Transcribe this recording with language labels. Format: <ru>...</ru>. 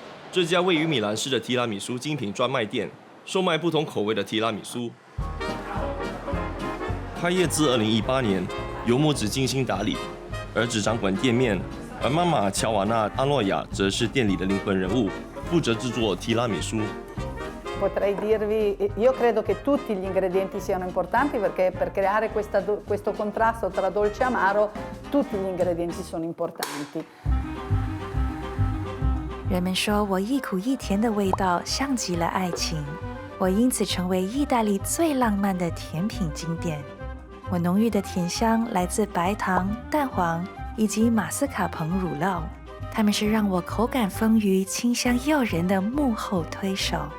<zh>这家位于米兰市的提拉米苏精品专卖店，售卖不同口味的提拉米苏。开业自2018年，由母子精心打理，儿子掌管店面，而妈妈乔瓦纳·阿诺亚则是店里的灵魂人物，负责制作提拉米苏。</zh> <it>Potrei dirvi, io credo che tutti gli ingredienti siano importanti perché per creare questo contrasto tra dolce e amaro tutti gli ingredienti sono importanti.</it> <zh>人们说我一苦一甜的味道像极了爱情，我因此成为意大利最浪漫的甜品经典。我浓郁的甜香来自白糖、蛋黄以及马斯卡彭乳酪，它们是让我口感丰腴、清香诱人的幕后推手。</zh>